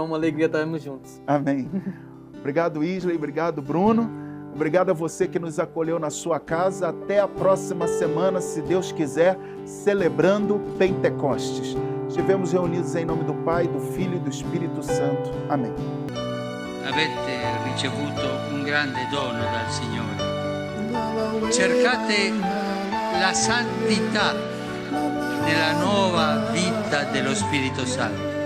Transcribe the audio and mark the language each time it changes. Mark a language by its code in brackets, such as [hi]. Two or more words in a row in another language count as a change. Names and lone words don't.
[pt] Uma alegria estarmos juntos. Amém. Obrigado, Isley. Obrigado, Bruno. Obrigado a você que nos acolheu na sua casa. Até a próxima semana, se Deus quiser, celebrando Pentecostes. Estivemos reunidos em nome do Pai, do Filho e do Espírito Santo. Amém. [it] Avete ricevuto un grande dono dal Signore. Cercate la santità nella nuova vita dello Spirito Santo.